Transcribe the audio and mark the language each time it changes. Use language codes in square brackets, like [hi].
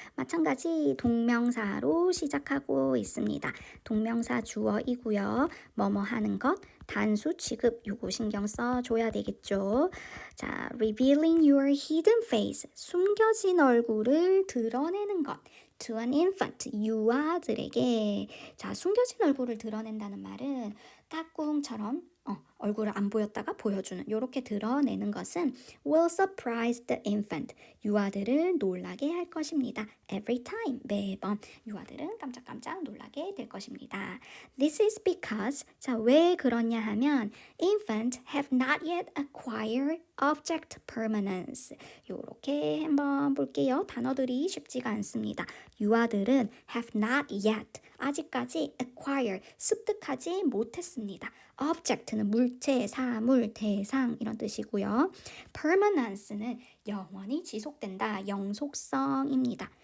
[ko] 마찬가지 동명사로 시작하고 있습니다. 동명사 주어이고요. 뭐뭐 하는 것, 단수 취급 요거 신경 써줘야 되겠죠. [en] 자, Revealing your hidden face. [ko] 숨겨진 얼굴을 드러내는 것. [en] To an infant, 유아들에게. [ko] 자, 숨겨진 얼굴을 드러낸다는 말은 까꿍처럼 얼굴을 안 보였다가 보여주는 이렇게 드러내는 것은 [en] will surprise the infant. [ko] 유아들을 놀라게 할 것입니다. [en] Every time, [ko] 매번 유아들은 깜짝깜짝 놀라게 될 것입니다. [en] This is because, [ko] 자, 왜 그러냐 하면 [en] infant have not yet acquired object permanence. [ko] 이렇게 한번 볼게요. 단어들이 쉽지가 않습니다. 유아들은 [en] have not yet, [ko] 아직까지 acquire, 습득하지 못했습니다. object는 물체, 사물, 대상 이런 뜻이고요. permanence는 영원히 지속된다, 영속성입니다.